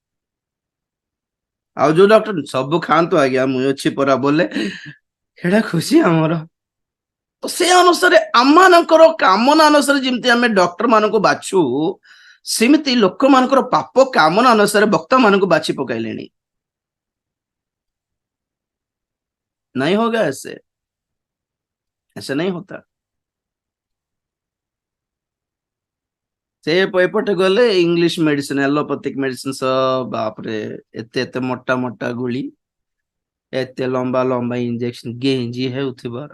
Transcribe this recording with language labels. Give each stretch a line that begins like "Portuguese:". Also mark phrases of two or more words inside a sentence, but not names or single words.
Odia: ଆଉ ଯୋଉ ଡକ୍ଟର ସବୁ ଖାଆନ୍ତୁ ଆଜ୍ଞା ମୁଁ ଅଛି ପରା ବୋଲେ ସେଟା ଖୁସି ଆମର। ତ ସେ ଅନୁସାରେ ଆମମାନଙ୍କର କାମନା ଅନୁସାରେ ଯେମିତି ଆମେ ଡକ୍ଟର ମାନଙ୍କୁ ବାଛୁ, ସେମିତି ଲୋକମାନଙ୍କର ପାପ କାମନା ଅନୁସାରେ ବକ୍ତା ମାନଙ୍କୁ ବାଛି ପକାଇଲେଣି।
Hindi: नहीं होगा ऐसे, ऐसे नहीं होता।
Odia: ସେ ଏପଟେ ଗଲେ
English: English medicine allopathic medicine
Odia: ସବୁ ବାପରେ ଏତେ ଏତେ ମୋଟା ମୋଟା ଗୁଳି, ଏତେ ଲମ୍ବା ଲମ୍ବା ଇଞ୍ଜେକ୍ସନ ଗେଞ୍ଜି ହେଉଥିବାର।